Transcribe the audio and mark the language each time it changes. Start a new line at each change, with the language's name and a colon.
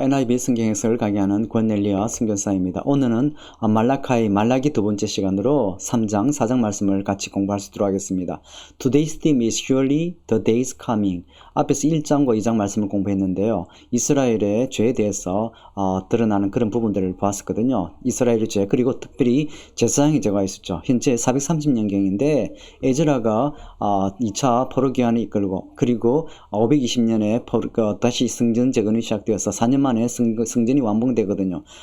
Korean: NIV 성경 해석을 강의하는 권넬리아 선교사입니다. 오늘은 말라기 두 번째 시간으로 3장, 4장 말씀을 같이 공부할 수 있도록 하겠습니다.
English: Today's theme is surely the days coming.
Korean: 앞에서 1장과 2장 말씀을 공부했는데요. 이스라엘의 죄에 대해서 드러나는 그런 부분들을 보았었거든요. 이스라엘의 죄, 그리고 특별히 제사장의 죄가 있었죠. 현재 430년경인데 에즈라가 2차 포로기한을 이끌고, 그리고 520년에 다시 성전 재건이 시작되어서 4년 만에 성전이 완공되거든요.